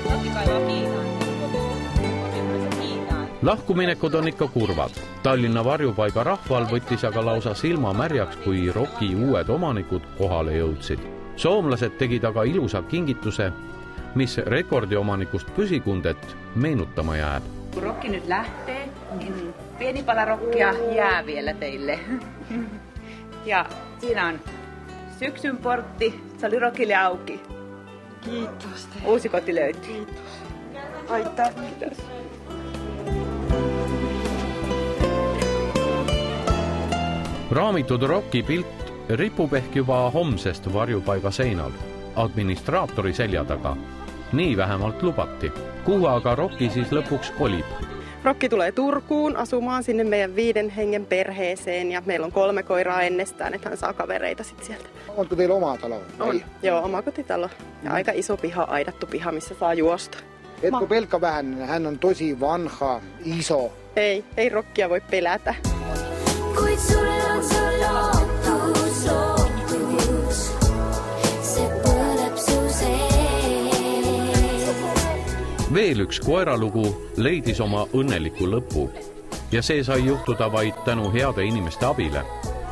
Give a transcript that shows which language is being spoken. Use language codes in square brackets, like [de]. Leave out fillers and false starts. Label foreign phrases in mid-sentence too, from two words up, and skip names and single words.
[et] Lahkuminekud on ikka kurvad. Tallinna varjupaiga rahval võttis aga lausa silma märjaks, kui Rocky uued omanikud kohale jõudsid. Soomlased tegid aga ilusa kingituse, mis rekordiomanikust püsikundet meenutama jääb. [fi] Kun Rocky nyt lähtee, niin pieni pala rockia jää vielä teille. Ja siinä on syksyn portti, se oli Rockille auki. Kiitos. Uusi koti löytyi. Kiitos. Aitäh. Kiitos. [et] Raamitud Rocky pilt ripub ehk juba homsest varjupaiga seinal, administraatori selja taga. Nii vähemalt lubati. Kuhu aga Rocky siis lõpuks kolib? [fi] Rocky tulee Turkuun asumaan sinne meidän 5 hengen perheeseen ja meillä on 3 koiraa ennestään, että hän saa kavereita sit sieltä. Onko teillä oma talo? On. Joo, oma kotitalo. Ja aika iso piha, aidattu piha, missä saa juosta. Etkö pelkkä vähän? Hän on tosi vanha, iso. Ei Rockia voi pelätä. [et] Kuid sulle on se lootus. Se põleb su sees. Veel üks koeralugu leidis oma õnneliku lõpu ja see sai juhtuda vaid tänu heade inimeste abile.